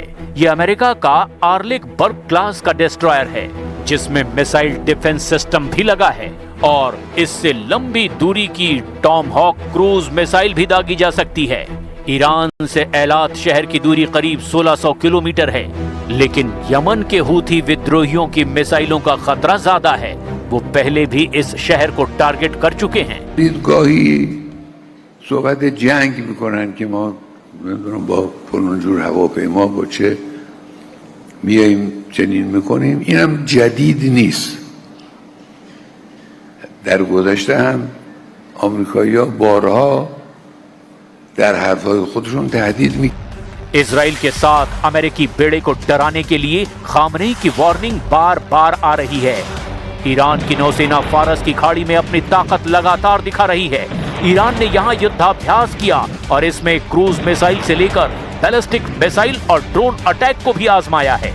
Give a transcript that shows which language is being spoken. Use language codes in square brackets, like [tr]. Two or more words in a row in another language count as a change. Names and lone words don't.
[hi] ये अमेरिका का आर्लिक बर्ग क्लास का डिस्ट्रॉयर है, जिसमें [en] missile defense system [hi] भी लगा है और इससे लंबी दूरी की टॉम हॉक [en] cruise missile [hi] भी दागी जा सकती है। ईरान से एलाद शहर की दूरी करीब 1600 किलोमीटर है, लेकिन यमन के हूथी विद्रोहियों की मिसाइलों का खतरा ज्यादा है। वो पहले भी इस शहर को टारगेट कर चुके हैं। [fa] دیدگاهی صحبت جنگ میکنن که ما نمیدونم با فلان جور هواپیما با چه میاییم چنین میکنیم. اینم جدید نیست. در گذشته هم آمریکایی‌ها بارها در حرفهای خودشون تهدید می [hi] इजराइल के साथ अमेरिकी बेड़े को डराने के लिए खामनेई की वार्निंग बार बार आ रही है। ईरान की नौसेना फारस की खाड़ी में अपनी ताकत लगातार दिखा रही है। ईरान ने यहां युद्धाभ्यास किया और इसमें [en] cruise missile [hi] से लेकर [en] ballistic missile [hi] और [en] drone attack [hi] को भी आजमाया है।